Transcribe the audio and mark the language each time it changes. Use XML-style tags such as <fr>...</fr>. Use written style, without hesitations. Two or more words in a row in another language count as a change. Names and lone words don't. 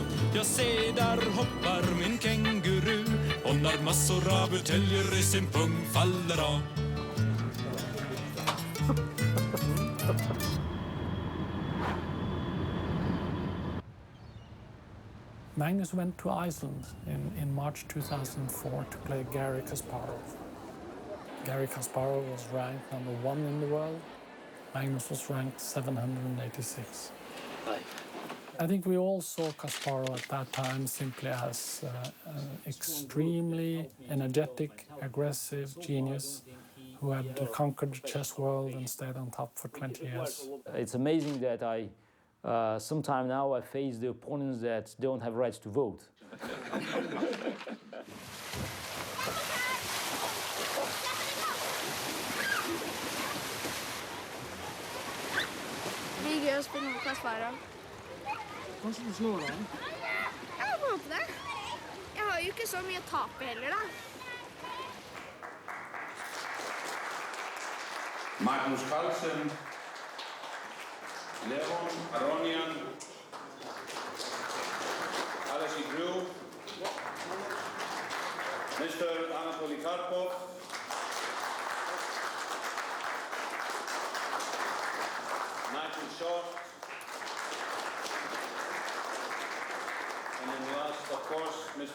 <sv>Jag ser där hoppar min känguru, hon har massor av buteljer i sin pung, faller av.</sv> <en>Magnus went to Iceland in March 2004 to play Garry Kasparov. Garry Kasparov was ranked #1 in the world. Magnus was ranked 786. I think we all saw Kasparov at that time simply as an extremely energetic, aggressive genius who had conquered the chess world and stayed on top for 20 years. It's amazing that sometime now I face the opponents that don't have rights to vote.</en> <no>Det blir gøy å spille mot Kasparov. Kanskje du slår han? Jeg håper det. Jeg har jo ikke så mye å tape heller, da.</no> <en>Magnus Carlsen, Leon Aronian, Alexei Drew, Mr. Anatoly Karpov, Nigel Shaw, and then last, of course, Mr.</en>